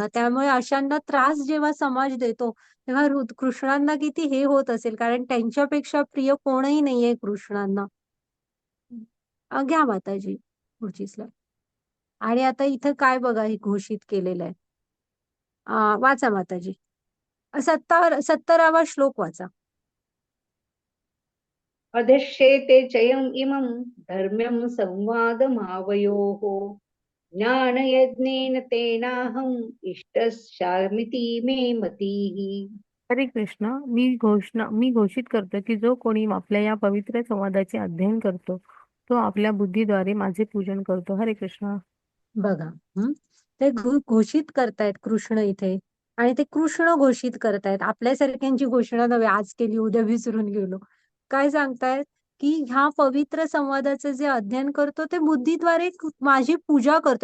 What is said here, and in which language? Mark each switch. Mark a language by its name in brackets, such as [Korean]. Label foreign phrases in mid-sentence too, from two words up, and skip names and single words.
[Marathi] त्यामुळे अशांना त्रास जेव्हा समाज देतो तेव्हा कृष्णांना किती हे होत असेल, कारण त्यांच्यापेक्षा प्रिय कोणही नाहीये कृष्णांना. घ्या माताजी पुढची स्लाइड. आणि आता इथं काय बघा हे घोषित केलेलं आहे. वाचा माताजी. 70वा श्लोक वाचा. [Sanskrit] अधश्येते चयम् इमं धर्म्यं संवादमावयोः ज्ञानयज्ञेन तेनाहम् इष्टस्यामिति मे मतिः. हरे कृष्ण. [Marathi] मी घोषित करतो की जो कोणी आपल्या या पवित्र संवादाचे अध्ययन करतो तो आपल्या बुद्धीद्वारे माझे पूजन करतो. [Sanskrit] हरे कृष्ण. [Marathi] बघा ते घोषित करतायत कृष्ण इथे. आणि ते कृष्ण घोषित करतायत. आपल्यासारख्यांची घोषणा नव्हे, आज केली उद्या विसरून गेलो. काय सांगतायत की ह्या पवित्र संवादाचं जे अध्ययन करतो ते बुद्धीद्वारे माझी पूजा करतो.